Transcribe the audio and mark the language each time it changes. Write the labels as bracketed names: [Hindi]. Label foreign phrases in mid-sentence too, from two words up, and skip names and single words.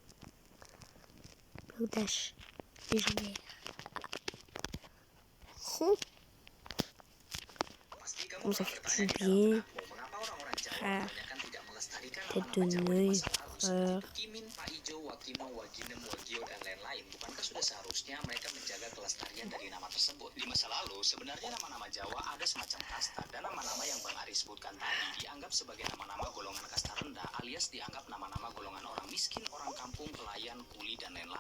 [French] Blaudash légendaire. Comment ça fait du bien. Ah, tête de nœud, frère. [Indonesian] Kimin, Pak Ijo, Wakimo, Waginem, Wagio, dan lain-lain, bukankah sudah seharusnya mereka menjaga kelestarian dari nama tersebut? Di masa lalu, sebenarnya nama-nama Jawa ada semacam kasta, dan nama-nama yang Bang Ari sebutkan tadi dianggap sebagai nama-nama golongan kasta rendah, alias dianggap nama-nama golongan orang miskin, orang kampung, pelayan, kuli, dan lain-lain.